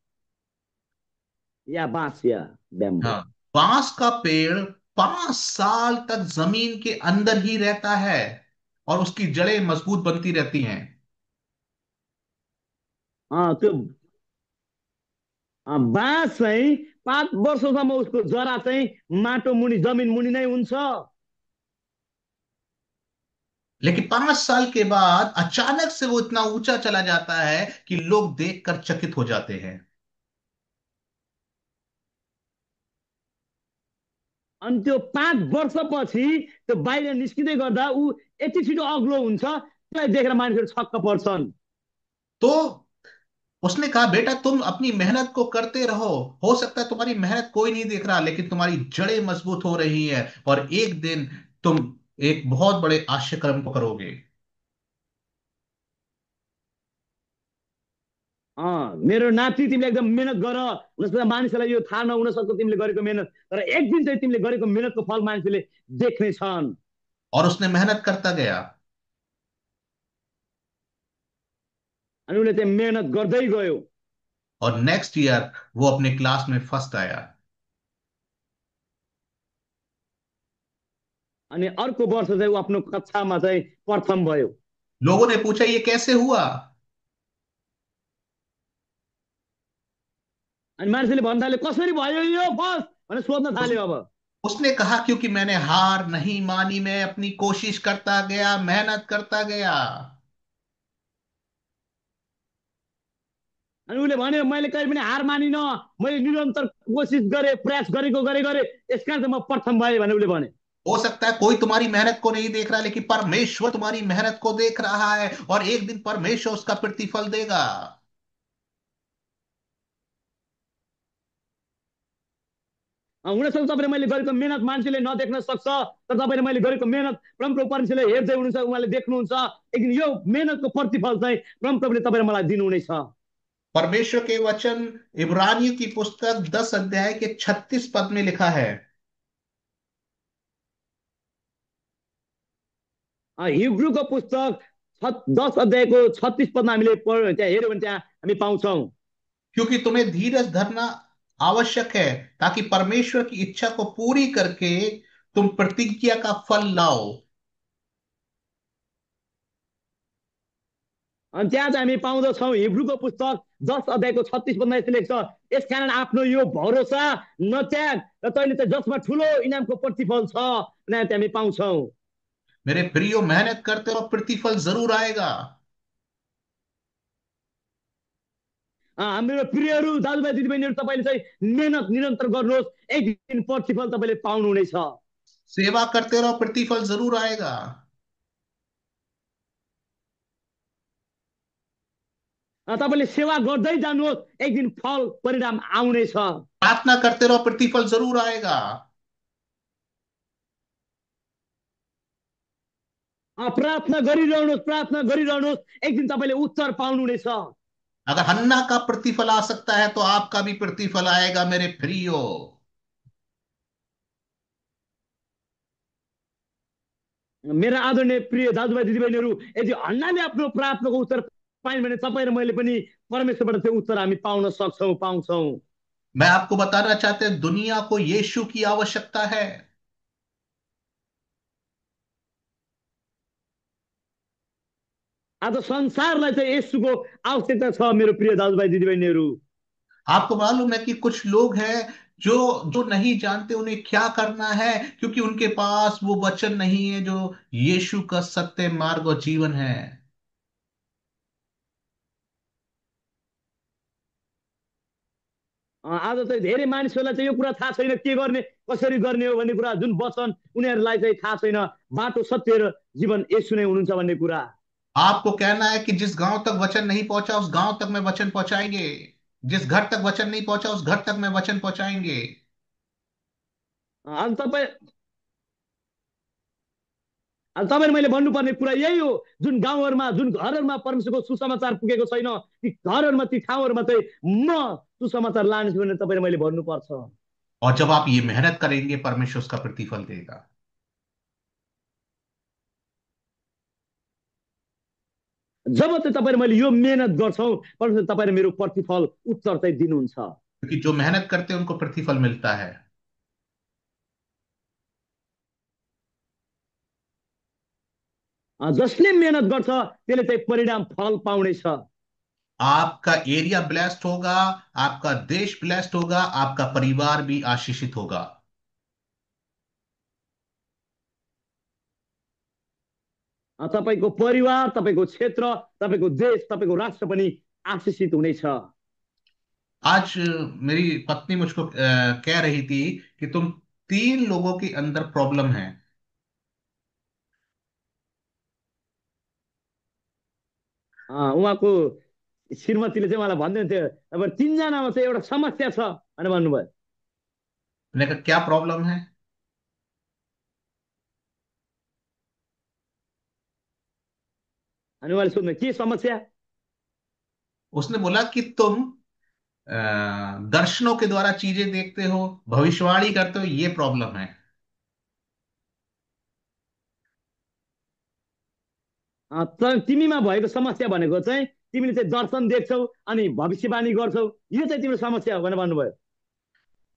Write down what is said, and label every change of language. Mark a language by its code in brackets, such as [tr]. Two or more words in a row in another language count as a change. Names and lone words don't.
[hi] या बाँस या ब्याम्बो। हाँ। बांस का पेड़ 5 साल तक जमीन के अंदर ही रहता है और उसकी जड़ें मजबूत बनती रहती हैं। [ne] त्यो बाँस चाहिँ 5 वर्षसम्म उसको जरा चाहिँ माटो मुनि जमिन मुनि नै हुन्छ। [hi] लेकिन 5 साल के बाद अचानक से वो इतना ऊंचा चला जाता है कि लोग देखकर चकित हो जाते हैं। [ne] अनि त्यो 5 वर्षपछि त्यो बाहिर निस्किँदै गर्दा ऊ यति छिटो अग्लो हुन्छ, त्यसलाई देखेर मान्छेहरू छक्क पर्छन्। [hi] तो उसने कहा, बेटा तुम अपनी मेहनत को करते रहो, हो सकता है तुम्हारी मेहनत कोई नहीं देख रहा, लेकिन तुम्हारी जड़ें मजबूत हो रही है और एक दिन तुम एक बहुत बड़े आश्चर्य को करोगे। [ne] मेरो नाति तिमीले एकदम मेहनत गर, हुनसक्छ मानिसलाई यो थाहा नहुन सक्छ तिमीले गरेको मेहनत, तर एक दिन चाहिँ तिमीले गरेको मेहनतको फल मान्छेले देख्ने छन्। [hi] और उसने मेहनत करता गया। [ne] अनि उसले चाहिँ मेहनत गर्दै गयो। [hi] और [en] next year [hi] वो अपने क्लास में फर्स्ट आया। [ne] अनि अर्को वर्ष चाहिँ ऊ आफ्नो कक्षामा चाहिँ प्रथम भयो। [hi] लोगों ने पूछा ये कैसे हुआ। [ne] अनि मान्छेले भन्न थाले कसरी भयो यो फर्स्ट भनेर सोध्न उस, थाल्यो अब। [hi] उसने कहा क्योंकि मैंने हार नहीं मानी, मैं अपनी कोशिश करता गया, मेहनत करता गया। [ne] अनि उसले भन्यो मैले कहिले पनि हार मानिन, मैले निरन्तर कोसिस गरेँ, प्रयास गरेको गरे गरे, यसकारण चाहिँ म प्रथम भएँ भने उसले भने। [hi] हो सकता है कोई तुम्हारी मेहनत को नहीं देख रहा, लेकिन परमेश्वर तुम्हारी मेहनत को देख रहा है, और एक दिन परमेश्वर उसका प्रतिफल देगा। [ne] हुनसक्छ तपाईँले मैले गरेको मेहनत मान्छेले नदेख्न सक्छ, तर तपाईँले मैले गरेको मेहनत परमप्रभु परमेश्वरले हेर्दै हुनुहुन्छ, उहाँले देख्नुहुन्छ। एक दिन यो मेहनतको प्रतिफल चाहिँ परमप्रभुले तपाईँले मलाई दिनुहुनेछ। [hi] परमेश्वर के वचन इब्रानियों की पुस्तक 10 अध्याय के 36 पद में लिखा है। [ne] हिब्रूको पुस्तक 10 अध्यायको 36 पदमा हामीले त्यहाँ हेऱ्यौँ भने त्यहाँ हामी पाउँछौँ। [hi] क्योंकि तुम्हें धीरज धरना आवश्यक है, ताकि परमेश्वर की इच्छा को पूरी करके तुम प्रतिज्ञा का फल लाओ। [ne] अनि त्यहाँ चाहिँ हामी पाउँदछौँ हिब्रूको पुस्तक 10 अध्यायको 36 पदमा यस्तो लेख्छ, यसकारण आफ्नो यो भरोसा नत्याग र तैँले चाहिँ जसमा ठुलो इनामको प्रतिफल छ भने त्यहाँ हामी पाउँछौँ। [hi] मेरे प्रियो, मेहनत करते रहो, प्रतिफल जरूर आएगा। [ne] हाम्रो प्रियहरू दाजुभाइ दिदीबहिनीहरू, तपाईँले चाहिँ मेहनत निरन्तर गर्नुहोस्, एक दिन प्रतिफल तपाईँले पाउनुहुनेछ। [hi] सेवा करते रहो, प्रतिफल जरूर आएगा। [ne] तपाईँले सेवा गर्दै जानुहोस्, एक दिन फल परिणाम आउनेछ। [hi] प्रार्थना करते रहो, प्रतिफल जरूर आएगा। [ne] प्रार्थना गरिरहनुहोस्, प्रार्थना गरिरहनुहोस्, एक दिन तपाईँले उत्तर पाउनुहुनेछ। [hi] अगर हन्ना का प्रतिफल आ सकता है तो आपका भी प्रतिफल आएगा मेरे प्रियो। [ne] मेरा आदरणीय प्रिय दाजुभाइ दिदीबहिनीहरू, यदि हन्नाले आफ्नो प्रार्थनाको उत्तर पाइन् भने तपाईँ र मैले पनि परमेश्वरबाट त्यो उत्तर हामी पाउन सक्छौँ, पाउँछौँ। [hi] मैं आपको बताना चाहते हैं, दुनिया को यीशु की आवश्यकता है। [ne] आज संसारलाई चाहिँ यसुको आवश्यकता छ मेरो प्रिय दाजुभाइ दिदीबहिनीहरू। [hi] आपको मालूम है कि कुछ लोग हैं जो जो नहीं जानते उन्हें क्या करना है, क्योंकि उनके पास वो वचन नहीं है जो यीशु का सत्य मार्ग और जीवन है। [ne] आज चाहिँ धेरै मानिसहरूलाई चाहिँ यो कुरा थाहा छैन, के गर्ने कसरी गर्ने हो भन्ने कुरा, जुन वचन उनीहरूलाई चाहिँ थाहा छैन। बाटो सत्य र जीवन यसु नै हुनुहुन्छ भन्ने कुरा। [hi] आपको कहना है कि जिस गांव तक वचन नहीं पहुंचा उस गांव तक में वचन पहुंचाएंगे, जिस घर तक वचन नहीं पहुंचा उस घर तक में वचन पहुंचाएंगे। [ne] आज तपाईँ आज तपाईँले मैले भन्नुपर्ने कुरा यही हो, जुन गाउँहरूमा जुन घरहरूमा परमेश्वरको सुसमाचार पुगेको छैन, ती घरहरूमा ती ठाउँहरूमा चाहिँ म सुसमाचार लानेछु भनेर तपाईँले मैले भन्नुपर्छ। [hi] और जब आप ये मेहनत करेंगे, परमेश्वर उसका प्रतिफल देगा। [ne] जब चाहिँ तपाईँले मैले यो मेहनत गर्छौँ, परमेश्वर तपाईँले मेरो प्रतिफल उत्तर चाहिँ दिनुहुन्छ। [hi] क्योंकि जो मेहनत करते हैं उनको प्रतिफल मिलता है। [ne] जसले मेहनत गर्छ त्यसले चाहिँ परिणाम फल पाउनेछ। [hi] आपका [en] area blessed [hi] होगा, आपका देश ब्लेस्ड होगा, आपका परिवार भी आशीषित होगा। [ne] तपाईँको परिवार, तपाईँको क्षेत्र, तपाईँको देश, तपाईँको राष्ट्र पनि आशीषित हुनेछ। [hi] आज मेरी पत्नी मुझको कह रही थी कि तुम 3 लोगों के अंदर प्रॉब्लम है। [ne] उहाँको श्रीमतीले चाहिँ मलाई भन्दै थियो, अब 3जनामा चाहिँ एउटा समस्या छ भनेर भन्नुभयो। [hi] मैंने कहा क्या प्रॉब्लम है। [ne] अनि उहाँले सोध्नु के समस्या। [hi] उसने बोला कि तुम दर्शनों के द्वारा चीजें देखते हो, भविष्यवाणी करते हो, ये प्रॉब्लम है। [ne] तिमीमा भएको समस्या भनेको चाहिँ तिमीले चाहिँ दर्शन देख्छौ अनि भविष्यवाणी गर्छौ, यो चाहिँ तिम्रो समस्या हो भनेर भन्नुभयो।